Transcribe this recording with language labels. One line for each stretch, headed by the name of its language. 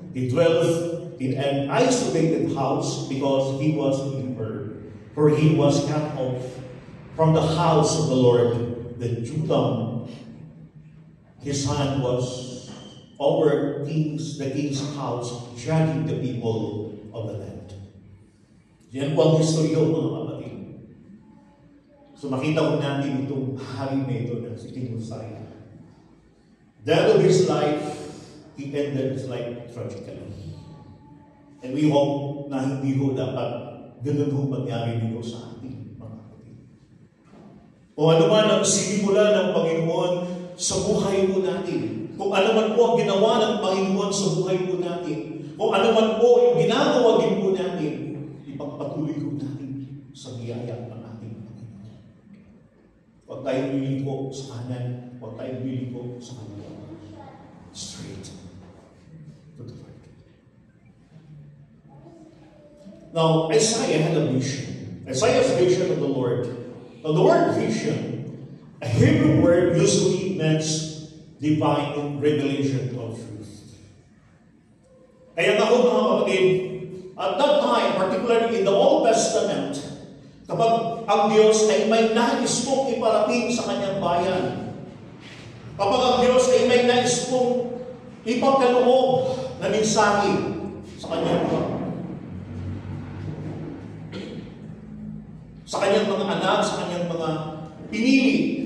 English: He dwelt in an isolated house because he was a leper, for he was cut off from the house of the Lord. The Jotham, his son, was over the king's house, judging the people of the land.
Filipino: Yan po ang historyo, mga kapatid. So makita ko natin itong hari na ito na si King Uzziah.
English: The end of his life, he ended his life tragically. And we hope
Filipino: na hindi ho dapat ganun ho mangyari dito sa ating mga kapatid. O ano man ang sinimula ng Panginoon sa buhay po natin, kung ano man po ang ginawa ng Panginoon sa buhay po natin, kung ano man po yung ginagawa din po natin, ipagpatuloy po natin sa biyaya ng ating Panginoon. Huwag tayong liliko sa kanan, huwag tayong liliko sa kanan.
English: Straight to the Lord. Now, Isaiah had a vision. Isaiah's vision of the Lord. Now, the word vision, a Hebrew word, usually means divine revelation of truth.
Filipino: Kaya nga ho, mga kapatid,
English: at that time, particularly in the Old Testament,
Filipino: kapag ang Diyos ay may nais pong iparating sa kanyang bayan, kapag ang Diyos ay may nais pong ipagkaloob na mensahe sa kanyang mga anak, sa kanyang mga pinili.